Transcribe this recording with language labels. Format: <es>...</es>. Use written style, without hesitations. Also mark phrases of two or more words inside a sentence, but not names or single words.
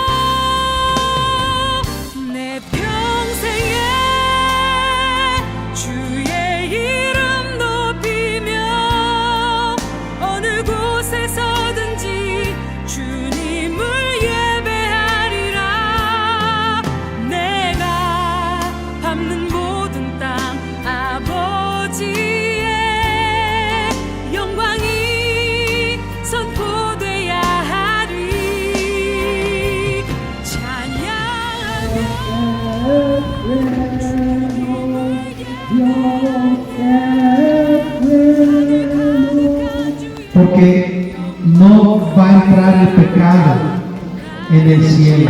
<ko>내 평생에 주의 이름 높이며 어느 곳에서든지 주님을 예배하리라. 내가 밟는 모든 땅 아버지의 영광이 선포돼야 하리.</ko> <es>Porque no va a entrar el pecado en el cielo.</es>